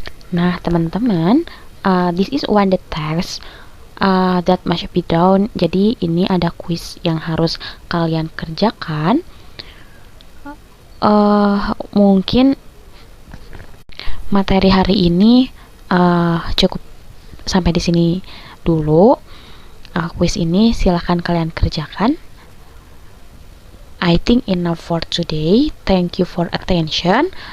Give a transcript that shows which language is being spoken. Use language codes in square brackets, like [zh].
[id] Nah, teman-teman, [en] this is one the text that must be done. [id] Jadi ini ada quiz yang harus kalian kerjakan. Mungkin materi hari ini cukup sampai di sini dulu. Quiz ini silahkan kalian kerjakan. [en] I think enough for today. Thank you for attention.